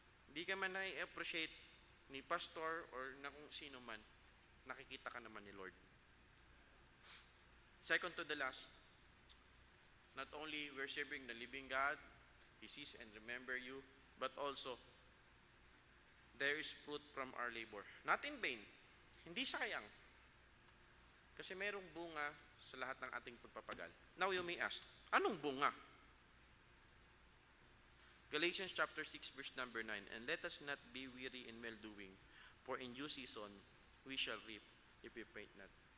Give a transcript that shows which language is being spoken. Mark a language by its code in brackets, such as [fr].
[tl] Hindi ka man na-appreciate ni pastor or na kung sino man, nakikita ka naman ni Lord. [en] Second to the last, not only we're serving the living God, He sees and remember you, but also, there is fruit from our labor. Not in vain. [tl] Hindi sayang. Kasi merong bunga sa lahat ng ating pagpapagal. [en] Now you may ask, [tl] anong bunga? [en] Galatians chapter 6 verse number 9, and let us not be weary in well-doing, for in due season we shall reap if we faint not.